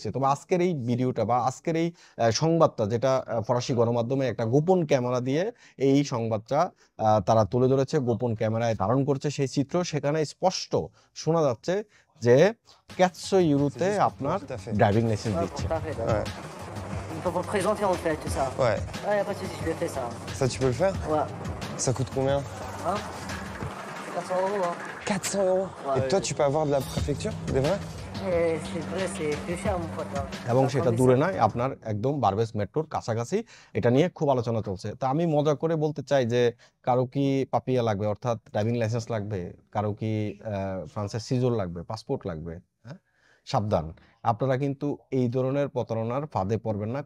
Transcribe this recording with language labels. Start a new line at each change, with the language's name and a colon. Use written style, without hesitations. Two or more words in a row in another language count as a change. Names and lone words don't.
Bangla: তবে আজকের এই ভিডিওটা বা আজকের এই সংবাদটা, যেটা ফরাসি গণমাধ্যমে একটা গোপন ক্যামেরা দিয়ে এই সংবাদটা তারা তুলে ধরেছে, গোপন ক্যামেরায় ধারণ করছে সেই চিত্র, সেখানে স্পষ্ট শোনা যাচ্ছে যে 400 ইউরোতে আপনার
English: driving license
Bangla: দিচ্ছে।
French: Il faut présenter en fait tout ça. Ouais. Ouais, y a pas de souci, je le fais ça. Ça, tu peux le faire? Ouais. Ça coûte combien? Hein? 400 €, hein. 400 €? Ouais, Et toi, ouais. tu peux avoir de la préfecture? Des vrais? C'est vrai, c'est plus cher mon pote.
Bangla: এবং সেটা দূরে নয়, আপনার একদম বারবেস মেট্রোর কাছাকাছি। এটা নিয়ে খুব আলোচনা চলছে। তা আমি মজা করে বলতে চাই যে কারো কি পাপিয়া লাগবে অর্থাৎ
English: driving license
Bangla: লাগবে, কারো কি ফ্রান্সের সিজর লাগবে, পাসপোর্ট লাগবে, হ্যাঁ? সাবধান। আপনারা কিন্তু এই ধরনের প্রতারণার ফাঁদে পড়বেন না।